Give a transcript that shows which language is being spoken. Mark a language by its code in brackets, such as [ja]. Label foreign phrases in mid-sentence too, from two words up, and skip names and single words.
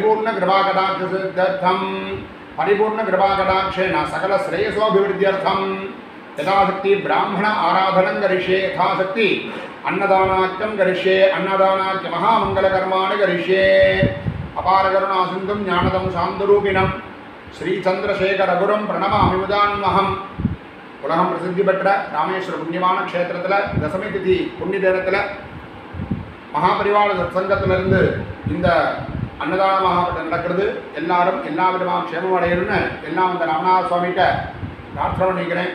[sa] परिपूर्णकृपाकटाक्षेण सकलश्रेयसोऽभिवृद्ध्यर्थं यथाशक्ति ब्राह्मण आराधनं करिष्ये यथाशक्ति अन्नदानाख्यं करिष्ये अन्नदानाख्य महामङ्गलकर्माणि करिष्ये अपारकरुणासिन्धुं ज्ञानदं शान्तरूपिणं श्रीचन्द्रशेखरगुरुं प्रणमामि मुदान्महम् [ta] உலகம் பிரசித்தி பெற்ற ராமேஸ்வர புண்ணியமான க்ஷேத்திரத்தில் தசமி திதி புண்ணிய தினத்தில் மகாபரிவார சத்சங்கத்திலிருந்து இந்த அன்னதான மகாபட்டம் நடக்கிறது. எல்லாரும் எல்லா விதமான க்ஷேமம் அடையணும்னு எல்லாம் அந்த ராமநாத சுவாமிகிட்ட பிரார்த்தனை பண்ணிக்கிறேன்.